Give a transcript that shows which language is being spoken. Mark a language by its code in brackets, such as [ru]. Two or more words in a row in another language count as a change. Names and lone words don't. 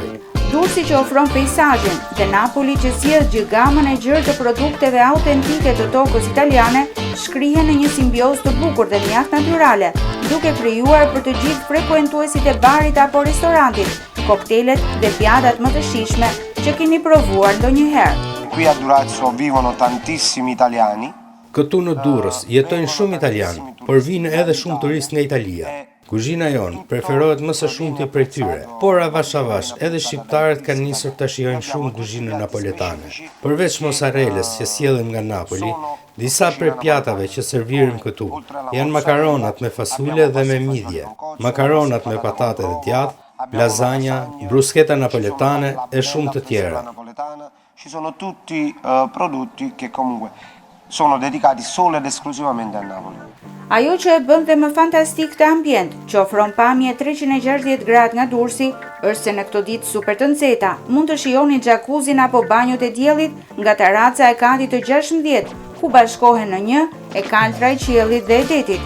[sq] Durrësi që ofron peizazhin dhe Napoli që sjell gjithë gamën e gjerë të produkteve autentike të tokës italiane, shkrihen në një simbiozë të bukur dhe mjaft natyrale, duke krijuar për të gjithë frekuentuesit e barit apo restorantit koktelet dhe pjatat më të shijshme që keni provuar ndonjëherë. [it] Qui a Durazzo vivono tantissimi italiani. [sq] Këtu në Durrës jetojnë shumë italianë, por vinë edhe shumë turistë nga Italia. Kuzhina jonë preferohet më së shumti prej tyre, por avash edhe shqiptarët kanë nisur të shijojnë shumë kuzhinën napoletane. Përveç mozzarellës që sjellim nga Napoli, disa prej pjatave që servirim këtu janë makaronat me fasule dhe me midje, makaronat me patate dhe djathë, lasagna, bruschetta napoletane e shumë të tjera. [it] Ci sono tutti prodotti che comunque sono dedicati solo ed esclusivamente a Napoli. [sq] Ajo që e bën dhe më fantastik të ambient, që ofron pamje 360 gradë nga Durrësi, është se në këto ditë super të nxehta mund të shihoni xhakuzin apo banjot e diellit nga terraca e katit të 16, ku bashkohen në një e kaltra e qiellit dhe e detit.